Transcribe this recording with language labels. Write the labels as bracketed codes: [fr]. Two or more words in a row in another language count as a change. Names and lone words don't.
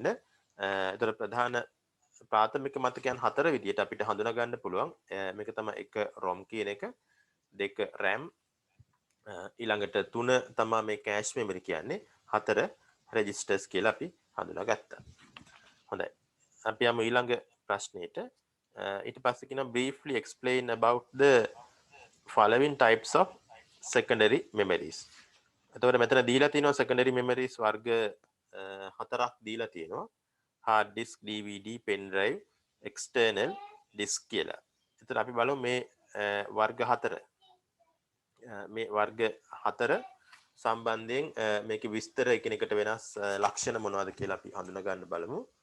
[si] එතකොට ප්‍රධාන ප්‍රාථමික මතකයන් හතර විදිහට අපිට හඳුනා ගන්න පුළුවන්. මේක තමයි 1 ROM කියන එක, 2 RAM, ඊළඟට 3 තමයි මේ [en] cache memory [si] කියන්නේ, 4 registers කියලා අපි හඳුනාගත්තා. හොඳයි. අපි යමු ඊළඟ ප්‍රශ්නෙට. ඊට පස්සේ කියනවා [en] briefly explain about the following types of secondary memories. [si] එතකොට මෙතන දීලා තියෙනවා [en] secondary memories [si] වර්ග හතරක් දීලා තියෙනවා. [en] hard disk, DVD, pen drive, external disk කියලා. [si] එතකොට අපි බලමු මේ වර්ග හතර. මේ වර්ග හතර සම්බන්ධයෙන් මේකේ විස්තර එකිනෙකට වෙනස් ලක්ෂණ මොනවද කියලා අපි හඳුනා ගන්න බලමු.